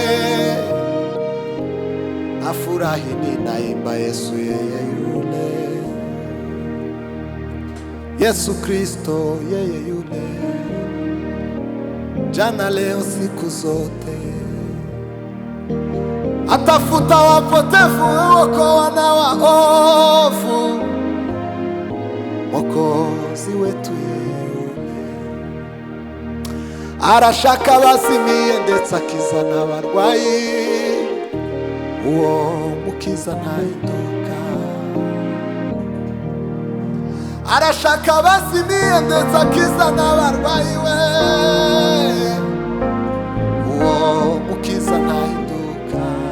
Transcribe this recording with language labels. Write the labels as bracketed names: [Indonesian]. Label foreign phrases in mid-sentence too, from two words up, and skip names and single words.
[Swahili] afurahi ninaimba Yesu yeye yule, Yesu Kristo yeye yule, jana leo siku zote, atafuta wapotevu, uokoa na waovu, Mwokozi wetu yeye yule, [Kinyarwanda] arashaka bazimiye ndetse akiza n'abarwayi, uwo mukiza ntahinduka. Arashaka bazimiye ndetse akiza n'abarwayi we, uwo mukiza ntahinduka.